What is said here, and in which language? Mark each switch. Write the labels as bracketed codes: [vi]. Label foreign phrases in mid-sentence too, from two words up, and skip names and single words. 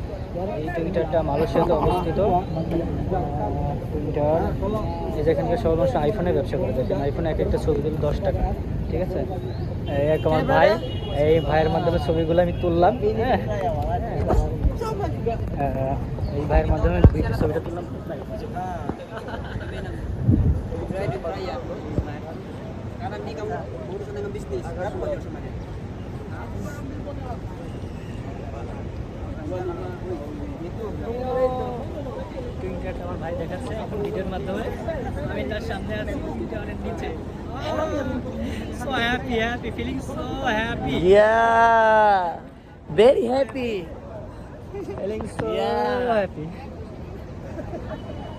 [bn] এই টুইন টাওয়ারটা মালয়েশিয়াতে অবস্থিত। টুইন টাওয়ার, এই যেখানকার সব মানুষ আইফোনের ব্যবসা করে। দেখেন, আইফোনে এক একটা ছবি তুলি 10 টাকা। ঠিক আছে, এই এক আমার ভাই, এই ভাইয়ের মাধ্যমে ছবিগুলো আমি তুললাম। হ্যাঁ, এই ভাইয়ের মাধ্যমে ছবিটা তুললাম। [id] Karena ini kamu urusan dengan bisnis, berapa banyak sama dia? [bn] টুইন টাওয়ারটা আমার ভাই দেখাচ্ছে এখন ভিডিওর মাধ্যমে। আমি তার সামনে আছি, টুইন টাওয়ারের নিচে। [en] So happy, feeling so happy. Yeah, very happy. Feeling so happy.